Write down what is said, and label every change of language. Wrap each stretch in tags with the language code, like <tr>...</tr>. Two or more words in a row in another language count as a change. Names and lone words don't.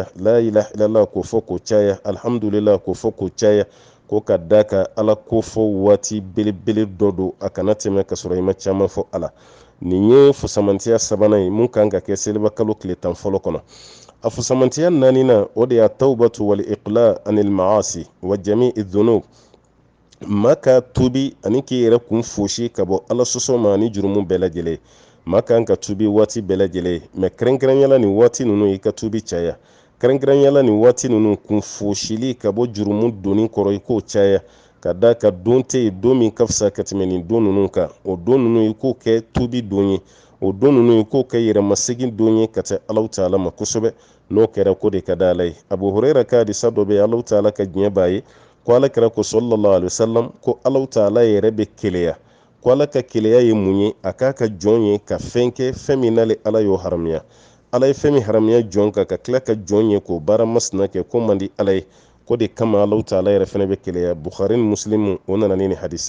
<ar>لا إله إلا الله</ar> <bm>k'o fɔ k'o caya alhamdulillah k'o fɔ k'o caya ko ka da ka Ala ko fɔ waati belebele dɔ don a kana tɛmɛ ka sɔrɔ i ma caman fɔ Ala nin ye fusamantiya sabanan ye mun kan ka kɛ seliba kalo tile 10 fɔlɔ kɔnɔ a fusamantiya 4nan o de y'a</bm> <ar>التوبة والإقلاع عن المعاصي وجميع الذنوب</ar> <bm>maa ka tubi ani k'i yɛrɛ kun fosi ka bɔ Ala sɔsɔ ma ani jurumu bɛɛ lajɛlen maa kan ka tubi waati bɛɛ lajɛlen mɛ kɛrɛnkɛrɛnyala nin waati ninnu i ka tubi caya kɛrɛnkɛrɛnyala nin waati ninnu kun fosili ka bɔ jurumu donni kɔrɔ i k'o caya ka da ka don tɛ yen don min ka fisa ka tɛmɛ nin don ninnu kan o don ninnu i k'o kɛ tubi don ye o don ninnu i k'o kɛ yɛrɛmasegin don ye ka taa Alahu Ta'ala ma kosɛbɛ n'o kɛra ko de ka di Ala ye Abu Huraira ka hadisa dɔ bɛ yen</bm> <ar>الله تعالى</ar> <bm>ka diɲɛ b'a ye ko Ala kɛra ko</bm> <ar>صلى الله عليه وسلم</ar> <bm>ko</bm> <ar>الله تعالى</ar> <bm>yɛrɛ bɛ keleya ko Ala ka keleya ye mun ye a k'a ka jɔn ye ka fɛn kɛ fɛn min n'ale Ala y'o haramiya Ala ye fɛn min haramiya jɔn kan ka tila ka jɔn ye k'o baara masina kɛ ko man di Ala ye ko de kama</bm> <ar>الله تعالى</ar> <bm>yɛrɛ fɛnɛ bɛ keleya Bukhari ni Muslim o nana ni hadisa</bm>